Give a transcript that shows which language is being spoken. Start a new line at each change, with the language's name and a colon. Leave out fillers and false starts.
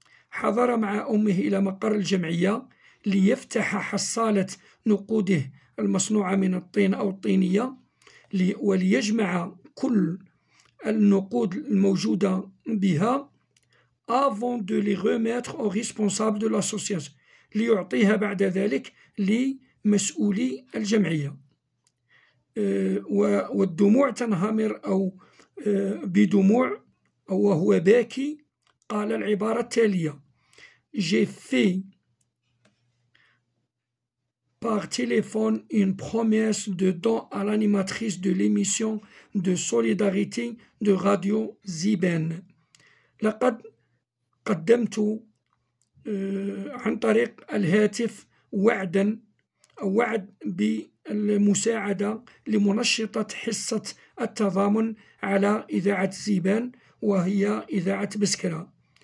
Arabic: حضر مع أمه إلى مقر الجمعية ليفتح حصالة نقوده المصنوعة من الطين أو الطينية، وليجمع كل النقود الموجودة بها
French: avant de les remettre aux responsables de l'association،
Arabic: ليعطيها بعد ذلك لمسؤولي الجمعية. والدموع تنهمر أو بدموع أو وهو باكي، قال العبارة التالية:
French: J'ai fait par téléphone une promesse de don à l'animatrice de l'émission de solidarité de Radio زيبان.
Arabic: لقد قدمت عن طريق الهاتف وعدا أو وعد بالمساعدة لمنشطة حصة التضامن على إذاعة زيبان، وهي إذاعة بسكرة.